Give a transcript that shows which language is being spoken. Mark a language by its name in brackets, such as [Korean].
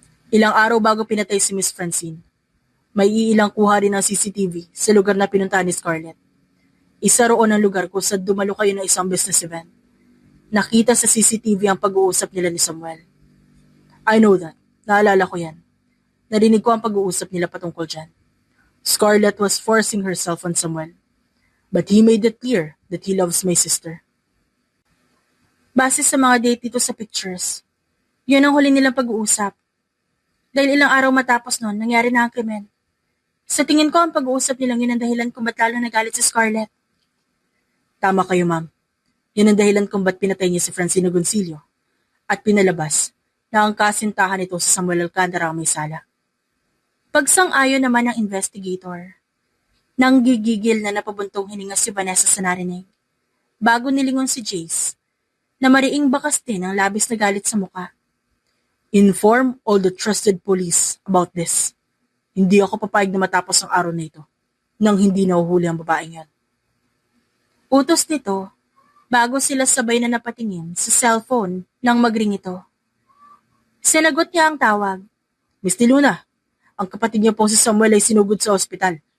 [Filipino] Ilang araw bago pinatay si Miss Francine, may iilang kuha rin ng CCTV sa lugar na pinuntahan ni Scarlett. Isa roon ang lugar kung saan dumalo kayo ng isang business event. Nakita sa CCTV ang pag-uusap nila ni Samuel. [English] I know that. [Filipino] Naalala ko yan. Narinig ko ang pag-uusap nila patungkol dyan. [English] Scarlett was forcing herself on Samuel. But he made it clear that he loves my sister. [Filipino] Base sa mga date dito sa pictures, yun ang huli nilang pag-uusap. Dahil ilang araw matapos nun, nangyari na ang krimen. Sa tingin ko, ang pag-uusap nilang yun ang dahilan kung ba't lalo nagalit si Scarlett. Tama kayo, ma'am. Yan ang dahilan kung ba't pinatay niya si Francina Goncillo at pinalabas na ang kasintahan nito sa Samuel Alcantara ang may sala. Pagsang-ayon naman ng investigator, nang gigigil na napabuntong hininga si Vanessa sa narinig, bago nilingon si Jace, na mariing bakas din ang labis na galit sa muka. [English] Inform all the trusted police about this. [Filipino] Hindi ako papayag na matapos ang araw na ito nang hindi nahuhuli ang babaeng yan. Utos nito, bago sila sabay na napatingin sa cellphone nang magring ito. Sinagot niya ang tawag. Miss Luna, ang kapatid niya pong si Samuel ay sinugod sa ospital.